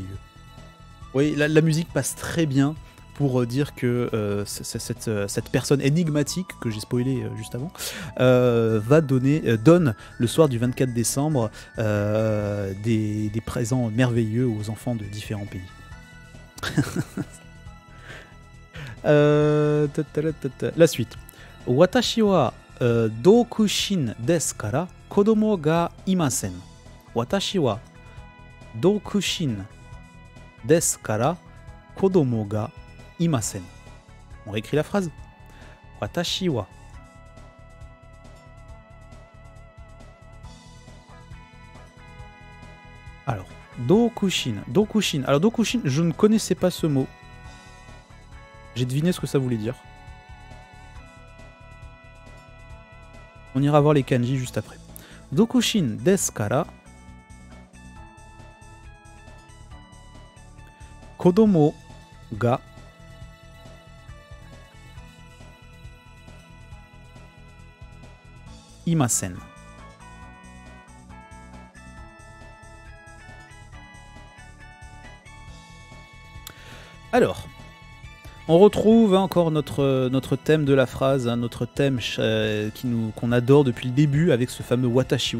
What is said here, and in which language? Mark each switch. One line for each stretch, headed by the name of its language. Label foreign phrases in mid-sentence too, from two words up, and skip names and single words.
French: Oui, la musique passe très bien pour dire que cette personne énigmatique, que j'ai spoilé juste avant, donne le soir du 24 décembre des présents merveilleux aux enfants de différents pays. La suite.
Japanese: 私は独身ですから子供がいません. 私は独身ですから子供がいません.
French: On réécrit la phrase.
Japanese: 私は.
French: Alors, dokushin. Dokushin. Alors, dokushin, je ne connaissais pas ce mot. J'ai deviné ce que ça voulait dire. On ira voir les kanji juste après.
Japanese: 独身ですから子供がいません.
French: Alors, on retrouve encore notre thème de la phrase, notre thème qu'on adore depuis le début avec ce fameux
Japanese: 私は.